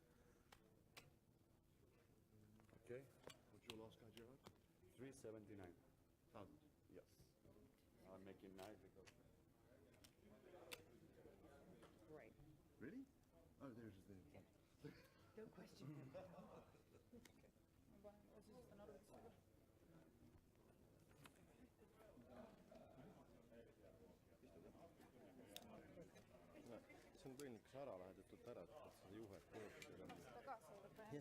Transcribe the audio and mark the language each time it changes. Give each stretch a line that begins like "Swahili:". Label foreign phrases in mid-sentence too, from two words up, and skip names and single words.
English: What's your last guy, Gerard? 379. Thousand. Yes. I'm making 9 because Right. Really? Oh, there's the. Don't question him.
Estonian: ma panen ka siis arvutisse ka. See on põhimõtteliselt, kas ära lähed, et ära, et seda juhet mõjutada. Seda kaasa võtab või?